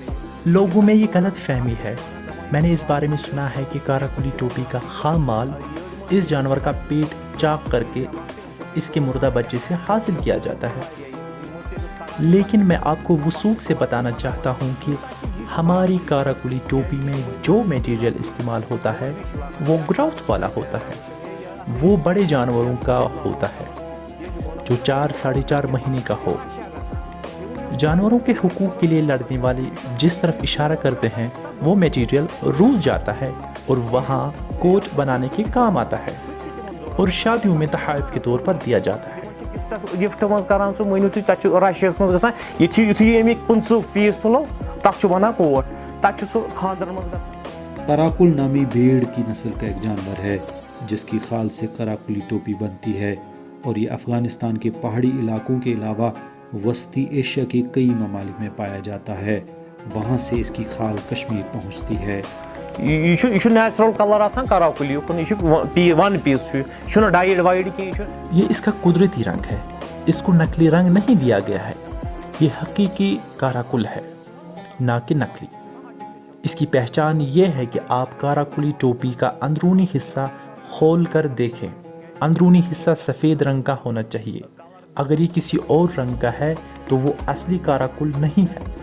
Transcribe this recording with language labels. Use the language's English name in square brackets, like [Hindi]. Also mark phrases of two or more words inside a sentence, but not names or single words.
[Urdu] لوگوں میں یہ غلط فہمی ہے۔ میں نے اس بارے میں سنا ہے کہ قراقلی ٹوپی کا خام مال اس جانور کا پیٹ چاک کر کے اس کے مردہ بچے سے حاصل کیا جاتا ہے، لیکن میں آپ کو وثوق سے بتانا چاہتا ہوں کہ ہماری قراقلی ٹوپی میں جو میٹیریل استعمال ہوتا ہے وہ گراؤتھ والا ہوتا ہے، وہ بڑے جانوروں کا ہوتا ہے جو 4-4.5 مہینے کا ہو۔ جانوروں کے حقوق کے لیے لڑنے والے جس طرف اشارہ کرتے ہیں وہ میٹیریل روس جاتا ہے اور وہاں کوٹ بنانے کے کام آتا ہے اور شادیوں میں تحائف کے طور پر دیا جاتا ہے۔ [Kashmiri] گفٹ مز کران سو مٲنِو تُہۍ تَتہِ چھُ رشیاہس منٛز گژھان یُتھُے اَمِکۍ 50 پیٖس تُلو تَتھ چھُ بنان کوٹ، تَتہِ چھُ سُہ خانٛدرن منٛز گژھان۔ [Urdu] قراقل نامی بھیڑ کی نسل کا ایک جانور ہے جس کی خال سے قراقلی ٹوپی بنتی ہے اور یہ افغانستان کے پہاڑی علاقوں کے علاوہ وسطی ایشیا کے کئی ممالک میں پایا جاتا ہے، وہاں سے اس کی خال کشمیر پہنچتی ہے۔ [Kashmiri] یہ چھُ [English] natural color [Kashmiri] آسان قراقلی یہِ چھُ [English] one piece [Kashmiri] چھُنہٕ ڈائڈ وائڈ کینٛہہ۔ [Urdu] یہ اس کا قدرتی رنگ ہے، اس کو نقلی رنگ نہیں دیا گیا ہے۔ یہ حقیقی قراقل ہے، نہ کہ نقلی۔ اس کی پہچان یہ ہے کہ آپ قراقلی ٹوپی کا اندرونی حصہ کھول کر دیکھیں۔ اندرونی حصہ سفید رنگ کا ہونا چاہیے۔ اگر یہ کسی اور رنگ کا ہے تو وہ اصلی قراقل نہیں ہے۔